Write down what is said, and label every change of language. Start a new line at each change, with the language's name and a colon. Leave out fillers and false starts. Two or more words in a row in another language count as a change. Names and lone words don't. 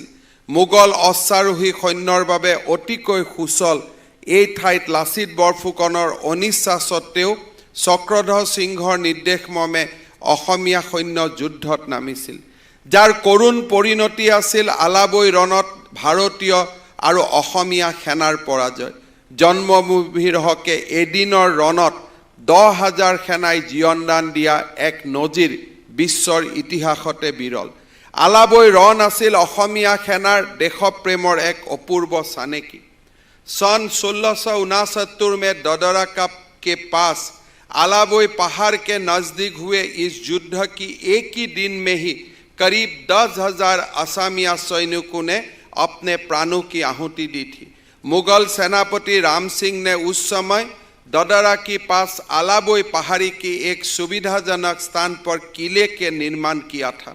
Assamese: মোগল অশ্বাৰোহী সৈন্যৰ বাবে অতিকৈ সুচল এই ঠাইত লাচিত বৰফুকনৰ অনিচ্ছা সত্ত্বেও চক্ৰধৰ সিংহৰ নিৰ্দেশমৰ্মে অসমীয়া সৈন্য যুদ্ধত নামিছিল, যাৰ কৰুণ পৰিণতি আছিল আলাবৈ ৰণত ভাৰতীয় আৰু অসমীয়া সেনাৰ পৰাজয়। জন্মভূমিৰ হকে এদিনৰ ৰণত 10,000 সেনাই জীয়নদান দিয়া এক নজিৰ বিশ্বৰ ইতিহাসতে বিৰল। আলাবৈ ৰণ আছিল অসমীয়া সেনাৰ দেশপ্ৰেমৰ এক অপূৰ্ব চানেকি।
Hindi: सन 1669 में ददरा के पास आलाबৈ पहाड़ के नज़दीक हुए इस युद्ध की एक ही दिन में ही करीब 10,000 असमिया सैनिकों ने अपने प्राणों की आहुति दी थी। मुगल सेनापति राम सिंह ने उस समय ददरा के पास आलाबोई पहाड़ी की एक सुविधाजनक स्थान पर किले के निर्माण किया था।